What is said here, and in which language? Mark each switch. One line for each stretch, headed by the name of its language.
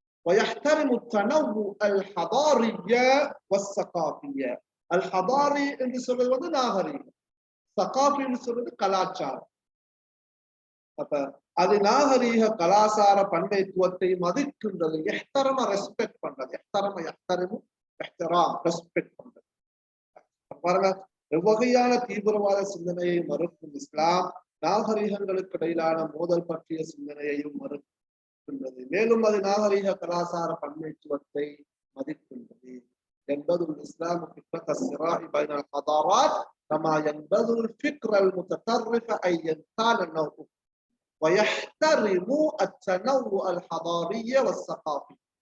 Arabic: ويحترم التنوع الحضارية والثقافية.
Tamil: الحضاري என்று சொல்றது வந்து நாகரீகம், ثقافي என்று சொல்றது கலாச்சாரம். அப்ப அது நாகரீக கலாசார பண்டைத்துவத்தை மதிக்கின்றது. எஹ்தரம ரெஸ்பெக்ட் பண்றது. எஹ்தரம யஹ்தரிமு இஹ்திராம், ரெஸ்பெக்ட் பண்றது. பாருங்க, எவ்வகையான தீவிரவாத சிந்தனையை மறுக்கும் இஸ்லாம் நாகரீகங்களுக்கு இடையிலான மோதல் பற்றிய சிந்தனையையும் மறுக்கின்றது. மேலும் அது நாகரீக கலாசார பன்மைத்துவத்தை மதிக்கின்றது. என்பது
Arabic: இஸ்லாம் ஃபிக்ரத் الصراع بين الحضارات كما ينبذ الفكر المتطرف أيا كان النوع ويحترم التنوع الحضاري والثقافي.